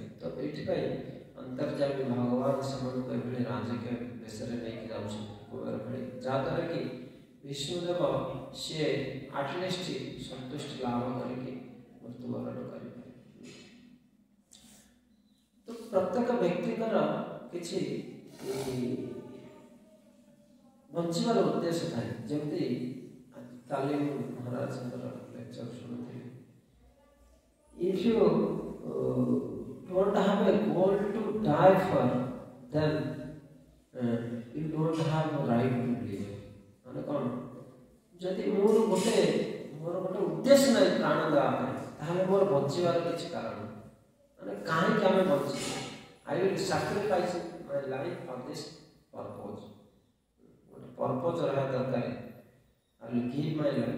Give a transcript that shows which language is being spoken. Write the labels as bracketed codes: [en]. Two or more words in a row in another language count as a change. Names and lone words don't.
[or] ତ ଏଇଥିପାଇଁ ଅନ୍ତର୍ଯାମୀ ଭଗବାନ ସେମାନଙ୍କୁ ଏଭଳି ରାଜକୀୟ ବେଶରେ ନେଇକି ଯାଉଛନ୍ତି କୁବେର ଭଳି, ଯାହାଦ୍ୱାରା କି ବିଷ୍ଣୁଦେବ ସିଏ ଆଟଲିଷ୍ଟ ସନ୍ତୁଷ୍ଟି ଲାଭ କରିକି ମୃତ୍ୟୁବରଣ କରିପାରିବେ। ତ ପ୍ରତ୍ୟେକ ବ୍ୟକ୍ତିଙ୍କର କିଛି ବଞ୍ଚିବାର ଉଦ୍ଦେଶ୍ୟ ଥାଏ। ଯେମିତି କାଲି ମୁଁ ମହାରାଜଙ୍କର ଲେକ୍ଚର ଶୁଣୁଥିଲି, [en] if you don't have a goal to die for, then you don't have a right to live. [or] ମାନେ କ'ଣ? ଯଦି ମୋର ଗୋଟେ ଉଦ୍ଦେଶ୍ୟ ନାହିଁ ପ୍ରାଣ ଦେବା ପାଇଁ, ତାହେଲେ ମୋର ବଞ୍ଚିବାର କିଛି କାରଣ ନାହିଁ। ମାନେ କାହିଁକି ଆମେ ବଞ୍ଚିଛୁ? [en] I will sacrifice my life for this purpose. [or] ଗୋଟେ ପର୍ପୋଜ୍ ରହିବା ଦରକାର। [en] I will give my life.